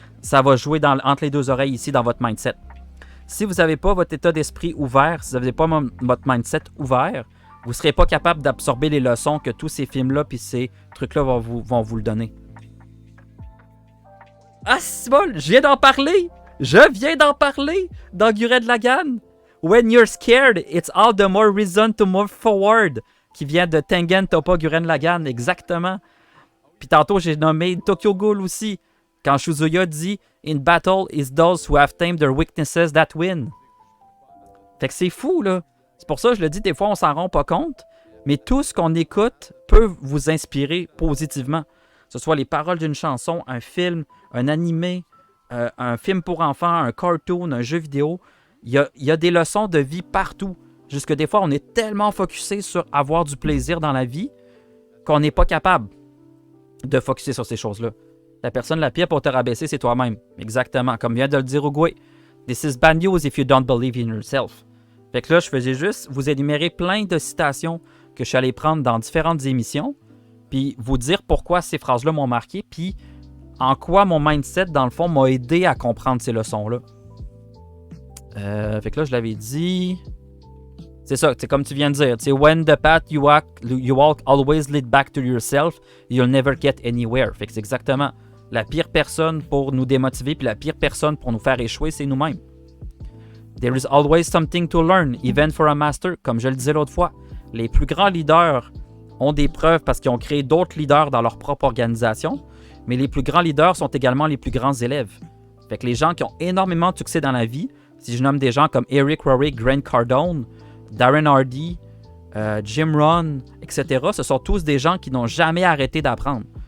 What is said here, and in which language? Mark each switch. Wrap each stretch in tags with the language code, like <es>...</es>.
<fr>Ça va jouer entre les deux oreilles ici dans votre mindset. Si vous n'avez pas votre état d'esprit ouvert, si vous n'avez pas votre mindset ouvert, vous ne serez pas capable d'absorber les leçons que tous ces films-là puis ces trucs-là vont vous le donner. Ah, c'est bon, je viens d'en parler! Je viens d'en parler dans Gurren Lagann.</fr> <en>When you're scared, it's all the more reason to move forward.</en> <fr>Qui vient de Tengen Toppa Gurren Lagann, exactement. Puis tantôt, j'ai nommé Tokyo Ghoul aussi. Quand Shuzuya dit</fr> <en>« In battle is those who have tamed their weaknesses that win ».</en> <fr>Fait que c'est fou, là. C'est pour ça que je le dis, des fois, on s'en rend pas compte. Mais tout ce qu'on écoute peut vous inspirer positivement. Que ce soit les paroles d'une chanson, un film, un animé, un film pour enfants, un cartoon, un jeu vidéo. Il y a des leçons de vie partout. Jusque des fois, on est tellement focusé sur avoir du plaisir dans la vie qu'on n'est pas capable de focuser sur ces choses-là. La personne la pire pour te rabaisser, c'est toi-même. Exactement. Comme vient de le dire Oogway.</fr> <en>This is bad news if you don't believe in yourself.</en> <fr>Fait que là, je faisais juste vous énumérer plein de citations que je suis allé prendre dans différentes émissions, puis vous dire pourquoi ces phrases-là m'ont marqué, puis en quoi mon mindset, dans le fond, m'a aidé à comprendre ces leçons-là. Fait que là, je l'avais dit... C'est ça, c'est comme tu viens de dire. C'est</fr> <en>when the path you walk always lead back to yourself, you'll never get anywhere.</en> <fr>Fait que c'est exactement la pire personne pour nous démotiver, puis la pire personne pour nous faire échouer, c'est nous-mêmes.</fr> <en>There is always something to learn, even for a master.</en> <fr>Comme je le disais l'autre fois, les plus grands leaders ont des preuves parce qu'ils ont créé d'autres leaders dans leur propre organisation, mais les plus grands leaders sont également les plus grands élèves. Fait que les gens qui ont énormément de succès dans la vie, si je nomme des gens comme Eric Rory, Grant Cardone, Darren Hardy, Jim Rohn, etc., ce sont tous des gens qui n'ont jamais arrêté d'apprendre.</fr>